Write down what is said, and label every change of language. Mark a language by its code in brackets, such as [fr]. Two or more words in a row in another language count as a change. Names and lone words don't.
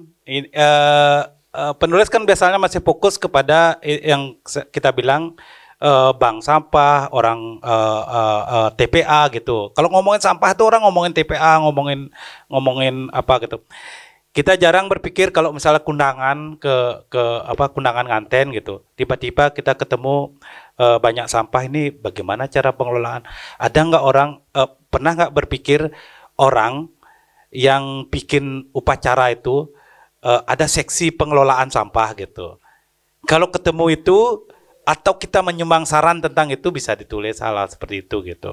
[id] Penulis kan biasanya masih fokus kepada yang kita bilang bank sampah, orang TPA gitu. Kalau ngomongin sampah tuh orang ngomongin TPA, ngomongin apa gitu. Kita jarang berpikir kalau misalnya kundangan ke kundangan nganten gitu. Tiba-tiba kita ketemu banyak sampah, ini bagaimana cara pengelolaan? Ada nggak orang pernah nggak berpikir orang yang bikin upacara itu ada seksi pengelolaan sampah gitu. Kalau ketemu itu atau kita menyumbang saran tentang itu bisa ditulis hal seperti itu gitu.